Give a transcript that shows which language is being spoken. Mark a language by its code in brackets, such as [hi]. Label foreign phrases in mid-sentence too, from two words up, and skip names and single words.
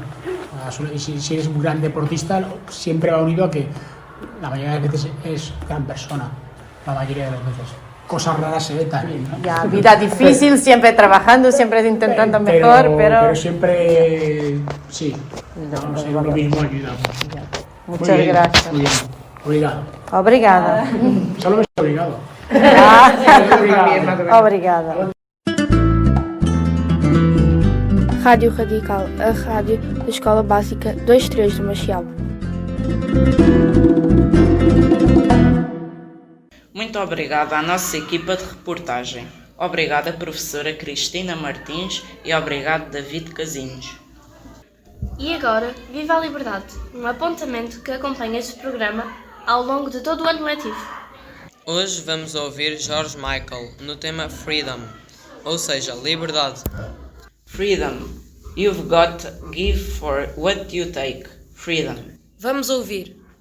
[es] Si eres un gran deportista, siempre va unido a que la mayoría de las veces es gran persona, la mayoría de las veces. Cosas raras se ve también, ¿no? Ya, vida difícil, siempre trabajando, siempre intentando mejor, pero siempre, sí, lo mismo ayuda. Muchas gracias. Muy bien, [pt] obrigado. Obrigada. [es] Solo me he obligado. [pt] Obrigada. Rádio Radical, a rádio da Escola Básica 23 do Machial. Muito obrigada à nossa equipa de reportagem. Obrigada, professora Cristina Martins, e obrigado, David Casinhos. E agora, Viva a Liberdade, um apontamento que acompanha este programa ao longo de todo o ano letivo. Hoje vamos ouvir George Michael no tema Freedom, ou seja, liberdade. [en] Freedom. You've got to give for what you take. Freedom. [pt] Vamos ouvir.